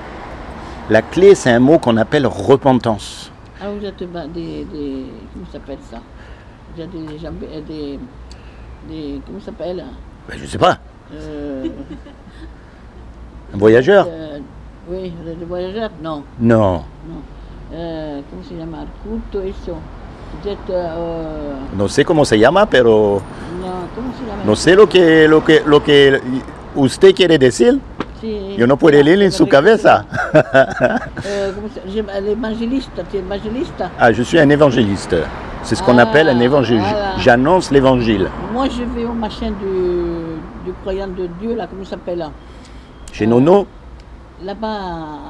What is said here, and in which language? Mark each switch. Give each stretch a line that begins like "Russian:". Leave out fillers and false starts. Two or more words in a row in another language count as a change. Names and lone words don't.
French: La clé, c'est un mot qu'on appelle repentance. Ah, vous êtes comment ça s'appelle ça? Vous êtes comment ça s'appelle? Ben, je ne sais pas. Un voyageur? Oui, vous êtes des voyageurs? Non. Non.
Italian: Non. Come si chiama?
Spanish: Culto eso.
French: Vous êtes.
Spanish: No sé cómo se llama, pero No, ¿cómo se llama? no sé lo que usted quiere decir. Sí, Yo no puedo leer en su cabeza.
French: L'évangéliste, tu es évangéliste? Ah, je suis un évangéliste. C'est ce qu'on appelle un évangile. Voilà. J'annonce l'évangile. Moi, je vais au machin du croyant de Dieu, là, comment ça s'appelle là? Chez Nono, Là-bas.